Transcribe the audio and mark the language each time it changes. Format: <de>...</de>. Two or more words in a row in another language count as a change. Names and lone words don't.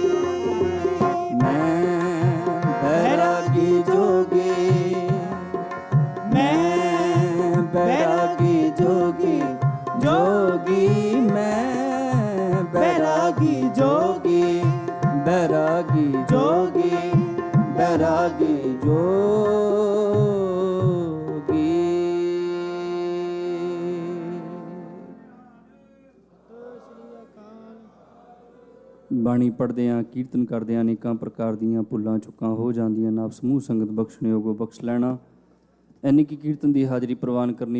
<hi>मैं बैरागी जोगी, मैं बैरागी जोगी, जोगी मैं बैरागी जोगी। बैरागी जोगी, बैरागी जोगी।</hi> <pa>ਬਾਣੀ ਪੜ੍ਹਦਿਆਂ ਕੀਰਤਨ ਕਰਦਿਆਂ ਅਨੇਕਾਂ ਪ੍ਰਕਾਰ ਦੀਆਂ ਭੁੱਲਾਂ ਚੁੱਕਾਂ ਹੋ ਜਾਂਦੀਆਂ ਨੇ। ਆਪ ਸਮੂਹ ਸੰਗਤ ਬਖਸ਼ਣਯੋਗੋ ਬਖਸ਼ ਲੈਣਾ। ਐਨੀ ਕੀ ਕੀਰਤਨ ਦੀ ਹਾਜ਼ਰੀ ਪ੍ਰਵਾਨ ਕਰਨੀ।</pa>